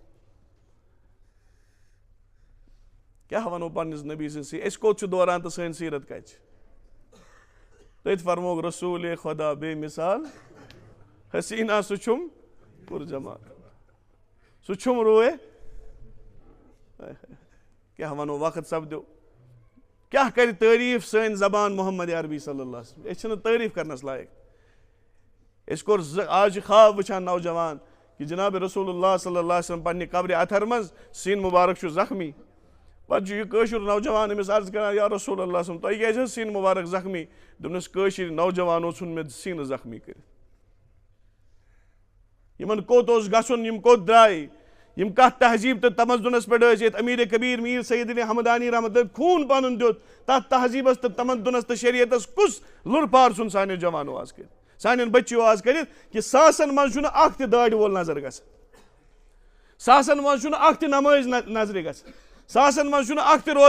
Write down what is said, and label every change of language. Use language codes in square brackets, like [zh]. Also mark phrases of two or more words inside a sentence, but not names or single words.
[ks] کیٛاہ وَنو پننِس نبی سٕنٛز أسۍ کوٚت چھِ دوران تہٕ سٲنۍ سیٖرت کتہِ چھِ تٔتھۍ فرمووُکھ رسوٗلے خۄدا بے مِثال حسیٖنا سُہ چھُم پُرجمال سُہ چھُم روے کیٛاہ وَنو وقت سپدیو کیٛاہ کرِ تعریٖف سٲنۍ زبان محمد عربی [ar] صلی اللہ علیہ وسلم [ks] أسۍ چھِنہٕ تعریٖف کرنس لایق أسۍ کوٚر آز چھِ خواب وٕچھان نوجوان کہِ جناب رسول اللہ [ar] صلی اللہ علیہ وسلم [ks] پننہِ قبرِ اطہر منٛز سیٖنہٕ مُبارک چھُ زخمی پتہٕ چھُ یہِ کٲشُر نوجوان أمِس عرض کران [ar] یا رسول اللہ صلی [ks] تۄہہِ کیٛازِ حظ سیٖنہٕ مُبارک زخمی دوٚپنس کٲشِر نوجوانو ژھُن مےٚ سیٖنہٕ زخمی کٔرِتھ یِمن کوٚت اوس گژھُن یِم کوٚت درٛاے یِم کتھ تہذیٖب تہٕ تمدُنس پٮ۪ٹھ ٲسۍ ییٚتہِ امیٖر کبیٖر میٖر سید علی حمدانی [ar] رحمت اللہ [ks] خوٗن پنُن دیُت تتھ تہذیٖبس تہٕ تمدُنس تہٕ شریعتس کُس لُرپار ژھُن سانیو جوانو آز کٔرِتھ سانٮ۪ن بچیو آز کٔرِتھ کہِ ساسن منٛز چھُنہٕ اکھ تہِ دارِ وول نظر گژھان ساسن منٛز چھُنہٕ اکھ تہِ نمٲزۍ نظرِ گژھان ساسن منٛز چھُنہٕ اکھ تہِ